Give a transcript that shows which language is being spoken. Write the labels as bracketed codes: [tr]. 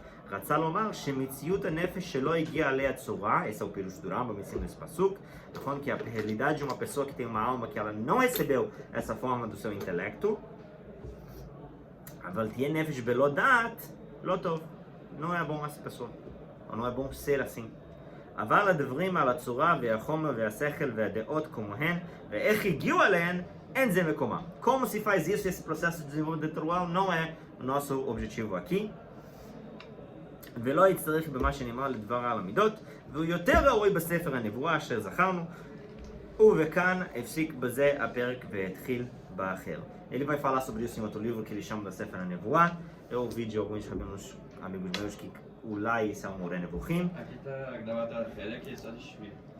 [he] רצה לומר שמציאות הנפש שלא הגיעה עליה צורה, [pt] esse é o pirush do Rambam, ensina nesse pasuk, falando que a realidade de uma pessoa que tem uma alma que ela não recebeu essa forma do seu intelecto, [he] אבל תהיה נפש בלא דעת, לא טוב, [pt] não é bom essa pessoa, ou não é bom ser assim. [he] אבל הדברים על הצורה והחומר והשכל והדעות כמוהן, ואיך הגיעו עליהן, אין זה מקומם. [pt] Como se faz isso, esse processo de desenvolvimento intelectual não é o nosso objetivo aqui. [he] ולא יצטרך במה שנאמר לדבר על המידות, והוא יותר ראוי בספר הנבואה אשר זכרנו, וכאן הפסיק בזה הפרק והתחיל באחר. [pt] Ele vai falar sobre isso em outro livro que ele chama da Sefer HaNevuah. Eu ouvi de alguns amigos meus que [he] אולי [pt] esse é o Moreh Nevuchim. aqui está a gravata החלק, é só desvio.